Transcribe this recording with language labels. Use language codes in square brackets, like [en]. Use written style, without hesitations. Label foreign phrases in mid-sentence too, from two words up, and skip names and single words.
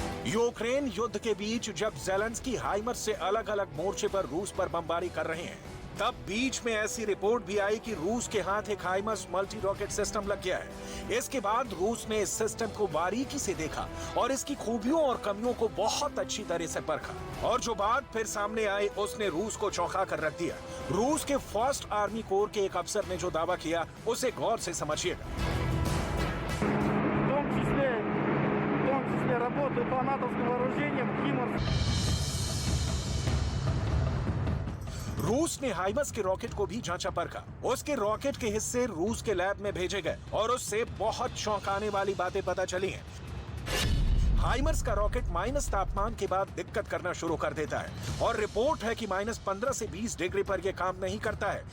[hi] यूक्रेन युद्ध के बीच जब ज़ेलेंस्की हाइमर्स से अलग अलग मोर्चे पर रूस पर बमबारी कर रहे हैं, तब बीच में ऐसी रिपोर्ट भी आई कि रूस के हाथ एक हाइमर्स [en] multi rocket system [hi] लग गया है। इसके बाद रूस ने इस सिस्टम को बारीकी से देखा और इसकी खूबियों और कमियों को बहुत अच्छी तरह से परखा, और जो बात फिर सामने आई उसने रूस को चौंका कर रख दिया। रूस के [en] first army corps [hi] के एक अफसर ने जो दावा किया उसे गौर से समझिएगा। [ru] В том числе работают по натовским вооружениям «Химарс». [hi] रूस ने हाइमर्स के रॉकेट को भी जांचा परखा। उसके रॉकेट के हिस्से रूस के लैब में भेजे गए और उससे बहुत चौंकाने वाली बातें पता चली हैं। हाइमर्स का रॉकेट माइनस तापमान के बाद दिक्कत करना शुरू कर देता है और रिपोर्ट है कि -15 से 20 डिग्री पर यह काम नहीं करता है।